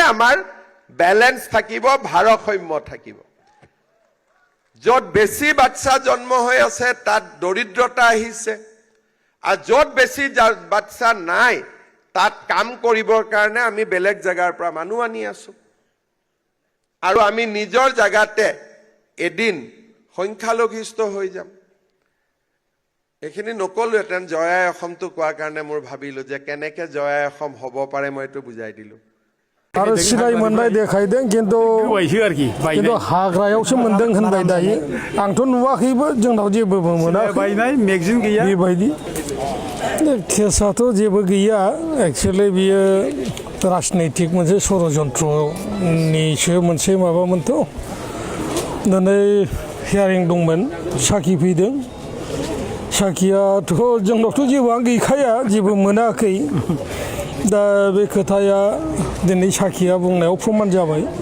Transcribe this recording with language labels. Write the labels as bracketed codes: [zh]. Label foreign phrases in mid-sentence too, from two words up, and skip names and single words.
[as] আমাৰ ব্যালেন্স থাকিব ভাৰসাম্য থাকিব যত বেছি বাচ্চা জন্ম হৈ আছে তাত দৰিদ্ৰতা আহিছে আৰু যত বেছি বাচ্চা নাই তাত কাম কৰিবৰ কাৰণে আমি বেলেগ জায়গাৰ পৰা মানুহ আনি আছো আৰু আমি নিজৰ জায়গাতে এদিন সংখ্যালঘিষ্ঠ হৈ যাম এখিনি নকলোহেঁতেন জয়াই অসমটো কোৱাৰ কাৰণে মোৰ ভাবিলো যে কেনেকৈ জয়াই অসম হ'ব পাৰে মই এইটো বুজাই দিলো [brx] आरो सिनाय मोननाय देखायदों किन्तु हाग्रायावसो मोनदों होनबाय दायो आंथ' नुवाखैबो जोंनाव जेबो मोनाखै बायनाय मेगजिन गैया बेबायदि केसाथ' जेबो गैया एक्सुवेलि बियो राजनैतिक मोनसे षड़यन्त्रनिसो मोनसे माबामोनथ' दिनै हियारिं दंमोन साखि फैदों साखियाथ' जोंनावथ' जेबोआनो गैखाया जेबो मोनाखै दा बे खोथाया दिनै साखिया बुंनायाव प्रमान जाबाय